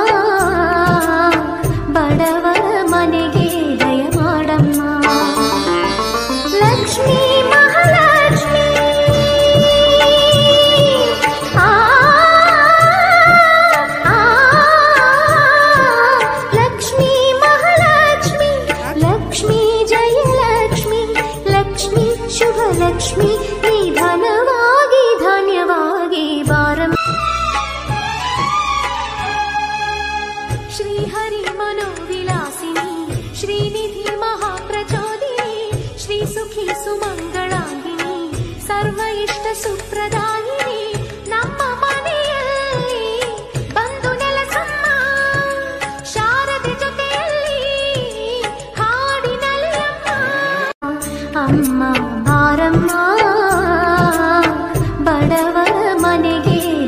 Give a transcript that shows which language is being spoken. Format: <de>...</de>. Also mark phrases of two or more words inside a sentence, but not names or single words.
<kn>ಬಡವರ ಮನೆಗೆ ದಯ ಮಾಡಮ್ಮ ಲಕ್ಷ್ಮೀ ಮಹಾಲಕ್ಷ್ಮಿ ಲಕ್ಷ್ಮೀ ಮಹಾಲಕ್ಷ್ಮಿ ಲಕ್ಷ್ಮೀ ಜಯಲಕ್ಷ್ಮಿ ಲಕ್ಷ್ಮೀ ಶುಭಲಕ್ಷ್ಮಿ ನಿಧನವಾಗಿ ಧಾನ್ಯವಾಗಿ ಬಾರಮ್ಮ</kn> <sa>श्रीहरि मनोविलासिनी श्रीनिधि महाप्रचोदिनी श्री सुखी सुमंगलांगिनी सर्व इष्ट सुप्रदायिनी</sa> <kn>ನಮ್ಮ ಮನೆಯಲ್ಲಿ ಬಂದು ನೆಲೆಸಮ್ಮ ಶಾರದೆ ಜೊತೆಯಲ್ಲಿ ಹಾಡಿನಲ್ಲಿ ಅಮ್ಮ ಬಾರಮ್ಮ ಬಡವರ ಮನೆಗೆ</kn>